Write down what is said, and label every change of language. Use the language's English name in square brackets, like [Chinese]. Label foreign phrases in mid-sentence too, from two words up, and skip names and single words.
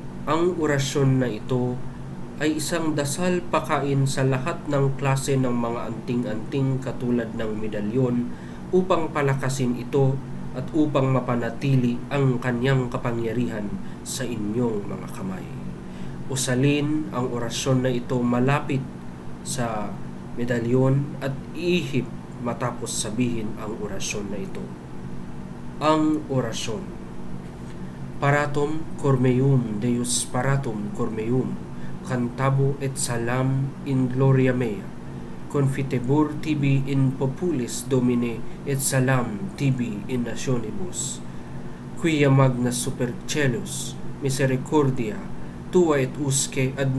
[Filipino] Ang orasyon na ito ay isang dasal pakain sa lahat ng klase ng mga anting-anting katulad ng medalyon upang palakasin ito at upang mapanatili ang kanyang kapangyarihan sa inyong mga kamay. Usalin ang orasyon na ito malapit sa medalyon at ihip matapos sabihin ang orasyon na ito. Ang orasyon: [Latin] Paratum cormeum Deus paratum cormeum, cantabo et salam in gloria mea, confitebur tibi in populis Domine et salam tibi in nationibus, quia magna super celus misericordia tua et usque ad